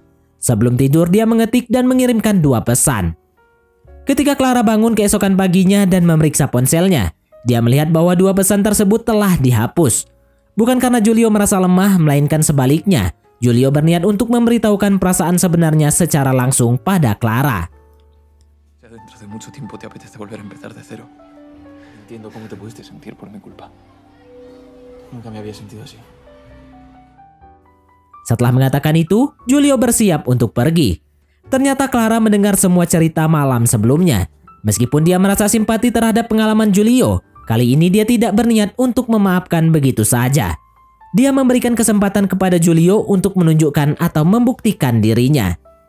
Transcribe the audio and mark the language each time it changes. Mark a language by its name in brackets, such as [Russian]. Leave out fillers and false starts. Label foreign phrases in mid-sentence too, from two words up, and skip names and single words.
[Indonesian] Sebelum tidur, dia mengetik dan mengirimkan 2 pesan. Ketika Clara bangun keesokan paginya dan memeriksa ponselnya, dia melihat bahwa 2 pesan tersebut telah dihapus. Bukan karena Giulio merasa lemah, melainkan sebaliknya. Giulio berniat untuk memberitahukan perasaan sebenarnya secara langsung pada Clara. [Spanish] Dentro de mucho tiempo te apetece volver a empezar de cero. Entiendo cómo te pudiste sentir por mi culpa. Nunca me había sentido así. [Indonesian] Setelah mengatakan itu, Giulio bersiap untuk pergi. Ternyata Clara mendengar semua cerita malam sebelumnya. Meskipun dia merasa simpati terhadap pengalaman Giulio, kali ini dia tidak berniat untuk memaafkan begitu saja. Dia memberikan kesempatan kepada Giulio untuk menunjukkan atau membuktikan dirinya.